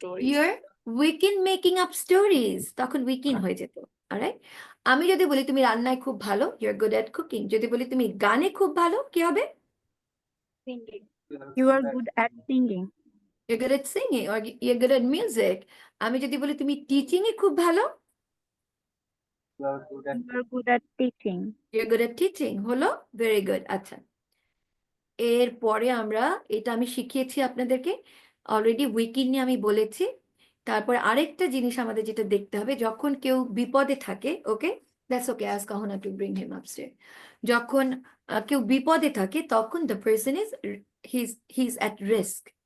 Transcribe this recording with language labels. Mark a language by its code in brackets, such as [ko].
[en] You're weak in making up stories, তখন weak in [bn] হয়ে যেত, [en] alright? [bn] আমি যদি বলি তুমি রান্নায় খুব ভালো, [en] you're good at cooking, [bn] যদি বলি তুমি গানে খুব ভালো, কি হবে? [en] You are good at singing. You're good at singing or you're good at music. [bn] আমি যদি বলি তুমি টিচিং এ খুব ভালো, [en] You are good at teaching. you're good at teaching, হলো very good। [bn] আচ্ছা, এরপরে আমরা, এটা আমি শিখিয়েছি আপনাদেরকে অলরেডি, উইকিন নিয়ে আমি বলেছি। তারপর আরেকটা জিনিস আমাদের যেটা দেখতে হবে, যখন কেউ বিপদে থাকে, ওকে, দ্যাটস ওকে, আজ কাহনা [en] To bring him upstair. [bn] যখন কেউ বিপদে থাকে, তখন [en] The person is he is at risk.